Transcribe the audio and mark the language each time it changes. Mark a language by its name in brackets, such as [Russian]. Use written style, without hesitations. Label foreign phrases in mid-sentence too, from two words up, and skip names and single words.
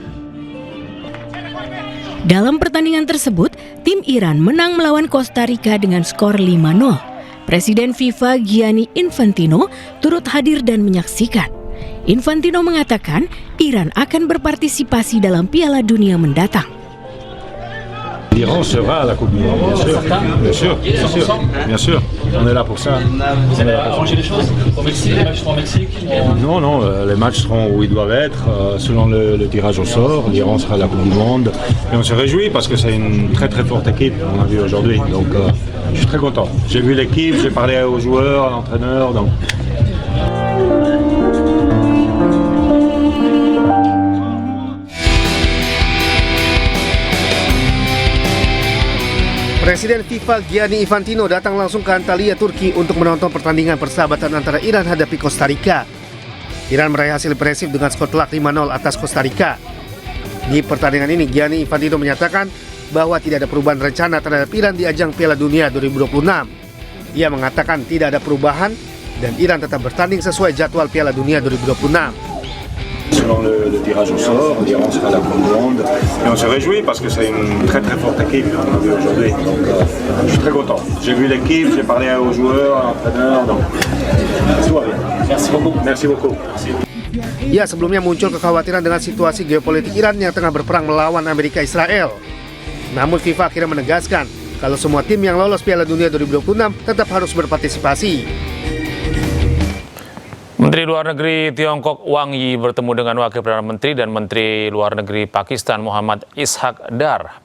[Indonesian] Dalam pertandingan tersebut, tim Iran menang melawan Kosta Rika dengan skor 5-0. Presiden FIFA Gianni Infantino turut hadir dan menyaksikan. Infantino mengatakan Iran akan berpartisipasi dalam Piala Dunia mendatang. [French] L'Iran sera à la Coupe du Monde, bien sûr, bien sûr. On est là pour ça. Vous allez arranger les choses au Mexique, les matchs seront au Mexique? Non, les matchs seront où ils doivent être, selon le tirage au sort. L'Iran sera à la Coupe du Monde. Et on se réjouit parce que c'est une très très forte équipe, on a vu aujourd'hui. Donc je suis très content. J'ai vu l'équipe, j'ai parlé aux joueurs, à l'entraîneur. Donc... [Indonesian] Presiden FIFA Gianni Infantino datang langsung ke Antalya, Turki untuk menonton pertandingan persahabatan antara Iran hadapi Kosta Rika. Iran meraih hasil impresif dengan skor telak 5-0 atas Kosta Rika. Di pertandingan ini, Gianni Infantino menyatakan bahwa tidak ada perubahan rencana terhadap Iran di ajang Piala Dunia 2026. Ia mengatakan tidak ada perubahan dan Iran tetap bertanding sesuai jadwal Piala Dunia 2026. [French] Selon le tirage au sort, l'Iran sera à la Coupe du Monde. Et on se réjouit parce que c'est une très très forte équipe, on a vu aujourd'hui. Donc je suis très content. J'ai vu l'équipe, j'ai parlé aux joueurs, à l'entraîneur. Donc tout va bien. Merci beaucoup. Merci beaucoup. Merci. [Indonesian] Ya, sebelumnya muncul kekhawatiran dengan situasi geopolitik Iran yang tengah berperang melawan Amerika Israel. Namun FIFA akhirnya menegaskan kalau semua tim yang lolos Piala Dunia 2026 tetap harus berpartisipasi. Menteri Luar Negeri Tiongkok Wang Yi bertemu dengan Wakil Perdana Menteri dan Menteri Luar Negeri Pakistan Muhammad Ishaq Dar.